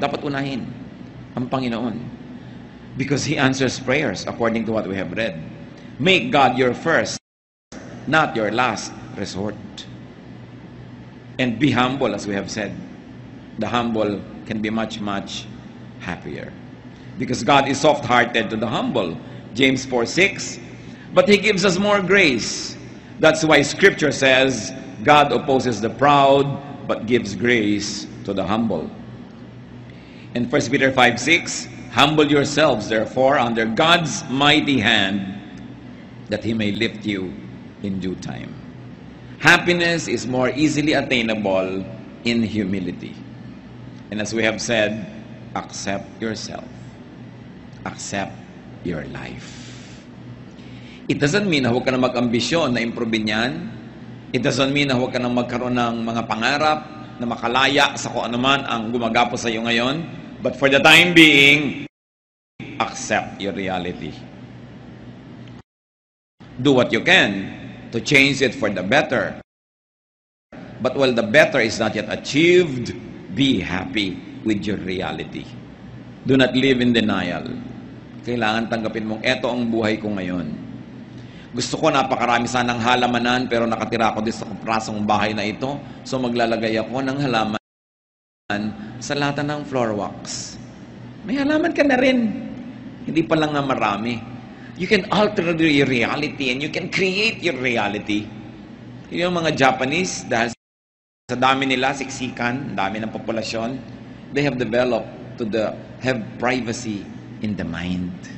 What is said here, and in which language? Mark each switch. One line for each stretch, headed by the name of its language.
Filipino: Dapat unahin ang Panginoon.
English: Because He answers prayers according to what we have read. Make God your first, not your last resort. And be humble, as we have said. The humble can be much, much happier. Because God is soft-hearted to the humble. James 4:6. But He gives us more grace. That's why Scripture says, God opposes the proud, but gives grace to the humble. In 1 Peter 5:6, humble yourselves, therefore, under God's mighty hand, that He may lift you in due time. Happiness is more easily attainable in humility. And as we have said, accept yourself. Accept your life. It doesn't mean
Filipino: na huwag ka na mag-ambisyon na improvein yan.
English: It doesn't mean
Filipino: na huwag ka na magkaroon ng mga pangarap na makalaya sa kung anuman ang gumagapo sa iyo ngayon.
English: But for the time being, accept your reality. Do what you can to change it for the better. But while the better is not yet achieved, be happy with your reality. Do not live in denial.
Filipino: Kailangan tanggapin mong eto ang buhay ko ngayon. Gusto ko napakarami sanang halamanan pero nakatira ako din sa prasong bahay na ito. So maglalagay ako ng halaman sa lata ng floor wax. May halaman ka na rin. Hindi pa lang nga marami.
English: You can alter your reality and you can create your reality.
Filipino: Yung mga Japanese, dahil sa dami nila, siksikan, dami ng populasyon,
English: they have developed have privacy in the mind.